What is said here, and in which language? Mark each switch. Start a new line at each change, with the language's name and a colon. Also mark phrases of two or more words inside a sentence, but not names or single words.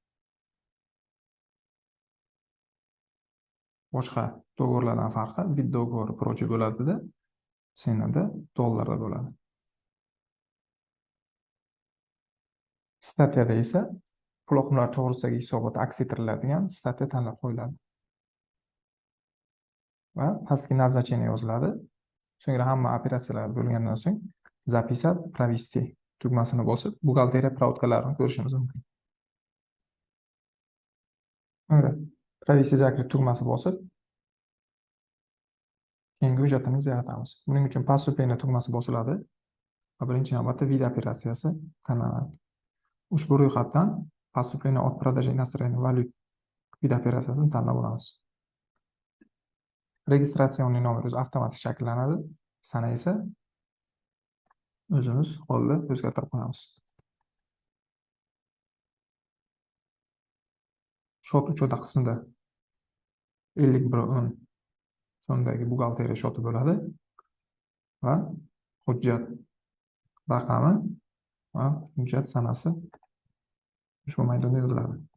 Uzbek: Boshqa do'g'orlardan farqi bit do'g'ori prochi bo'ladi-da, senada dollarda bo'ladi. Statiyada esa pul oqimlari to'g'risidagi hisobot aks ettiriladigan statiya tanlab qo'yiladi. Va pastki назначение yoziladi. So'ngra hamma operatsiyalar bo'lgandan so'ng
Russian: записать, провести
Uzbek: tugmasini bosib, buxgalteriya pravdkalarini ko'rishimiz mumkin. So'ngra
Russian: провести закрыть
Uzbek: tugmasi bosib, keyingi hujjatimizni yaratamiz. Buning uchun поступление tugmasi bosiladi va birinchi navbatda vid operatsiyasi tanlanadi. Ushbu ro'yxatdan
Russian: поступление от продажи иностранной valyuты
Uzbek: vid operatsiyasini tanlab olamiz. Registratsion nomer o'zi avtomatik shakllanadi. Sana esa o'zimiz qo'lda o'zgartirib qo'yamiz.
Russian: Счёт учёта
Uzbek: qismida 51.10 so'mdagi buxgalteriya shoti bo'ladi va hujjat raqami va hujjat sanasi ushbu maydonda yoziladi.